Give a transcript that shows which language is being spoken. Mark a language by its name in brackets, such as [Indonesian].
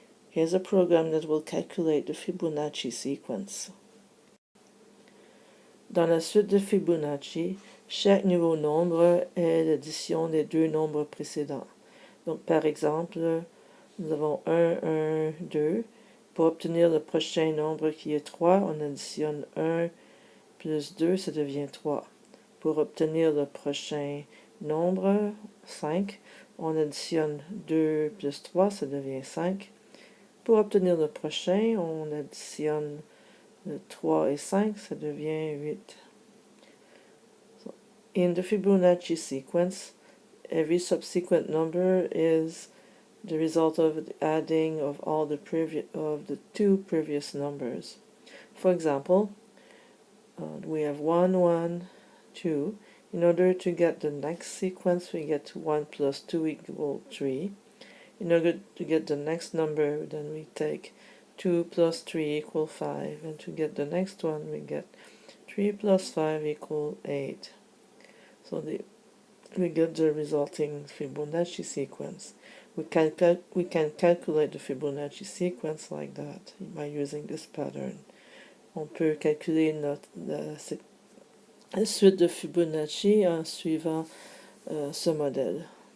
[English] Here's a program that will calculate the Fibonacci sequence. [French] Dans la suite de Fibonacci, chaque nouveau nombre est l'addition des deux nombres précédents. Donc, par exemple, nous avons 1, 1, 2. Pour obtenir le prochain nombre qui est 3, on additionne 1 plus 2, ça devient 3. Pour obtenir le prochain nombre, 5, on additionne 2 plus 3, ça devient 5. Pour obtenir le prochain, on additionne 3 et 5, ça devient 8. [English] So, in the Fibonacci sequence, every subsequent number is the result of the adding of all the two previous numbers. For example, we have 1, 1, 2. In order to get the next sequence, we get 1 plus 2 equal 3. In order to get the next number, then we take 2 plus 3 equal 5. And to get the next one, we get 3 plus 5 equal 8. So we get the resulting Fibonacci sequence. We can calculate the Fibonacci sequence like that by using this pattern. [French] On peut calculer la suite de Fibonacci en suivant ce modèle.